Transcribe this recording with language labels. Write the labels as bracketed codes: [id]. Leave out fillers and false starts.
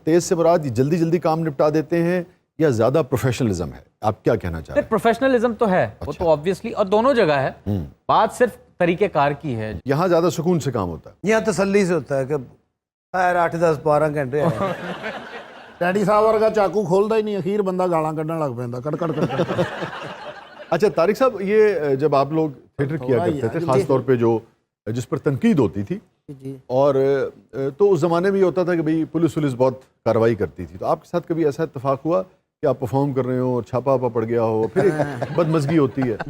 [hi] तेज़ से मुराद जल्दी जल्दी काम निपटा देते हैं या ज़्यादा प्रोफेशनलिज्म है? आप क्या कहना चाह रहे हैं? प्रोफेशनल तो है, वो तो ऑब्वियसली, और दोनों जगह है। बात सिर्फ तरीक़ेकार की है। यहाँ ज़्यादा सुकून से काम होता है। यहाँ तसल्ली से होता है कि यार 8-10-12 घंटे हैं। [pa] ਡੈਡੀ ਸਾਹਿਬ ਵਰਗਾ ਚਾਕੂ ਖੋਲਦਾ ਹੀ ਨਹੀਂ, ਅਖੀਰ ਬੰਦਾ ਗਾਲਾਂ ਕੱਢਣ ਲੱਗ ਪੈਂਦਾ, ਕੜ ਕੜ। [hi] अच्छा तारिक साहब, ये जब आप लोग थिएटर किया करते थे, ख़ास तौर पे जो जिस पर तनकीद होती थी, जी। और तो उस ज़माने में ये होता था कि भाई पुलिस बहुत कार्रवाई करती थी। तो आपके साथ कभी ऐसा इत्तेफाक हुआ कि आप परफॉर्म कर रहे हो और छापा वापा पड़ गया हो, फिर एक बदमज़गी होती है?